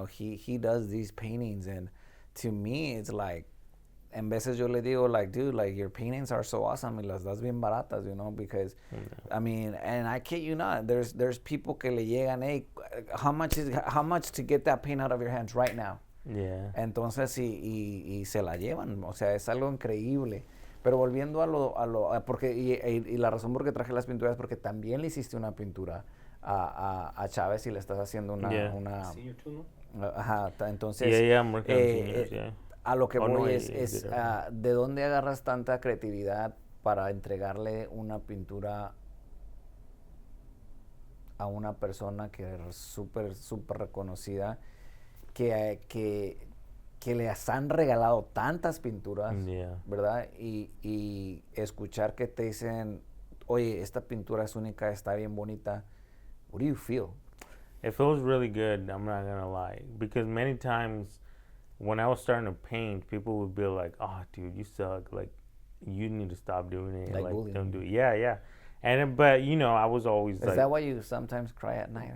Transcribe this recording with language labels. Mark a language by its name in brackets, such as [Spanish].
[English] He does these paintings, and to me, it's like. [Spanish] En veces yo le digo, [English] like, dude, like, your paintings are so awesome, [Spanish] y las das bien baratas, [English] because, I mean, and I kid you not, there's people [Spanish] que le llegan, [English] hey, how much to get that paint out of your hands right now? Yeah. [Spanish] Entonces, y se la llevan, o sea, es algo increíble. Pero volviendo porque, y la razón por que traje las pinturas es porque también le hiciste una pintura a Chávez y le estás haciendo una... [English] Senior too, ¿no? [Spanish] Ajá, entonces... [English] Yeah, I'm working on seniors, yeah. [Spanish] A lo que [English] Oh, no, [Spanish] voy [English] I [Spanish] es [English] did it. [Spanish] ¿de dónde agarras tanta creatividad para entregarle una pintura a una persona que es súper reconocida, que les han regalado tantas pinturas, [English] Yeah. [Spanish] ¿verdad? Y escuchar que te dicen, oye, esta pintura es única, está bien bonita. [English] What do you feel? It feels really good, I'm not gonna lie. Because many times when I was starting to paint, people would be like, oh, dude, you suck. Like, you need to stop doing it. Like bullying. Don't do it. Yeah. But, I was always Is like... that why you sometimes cry at night?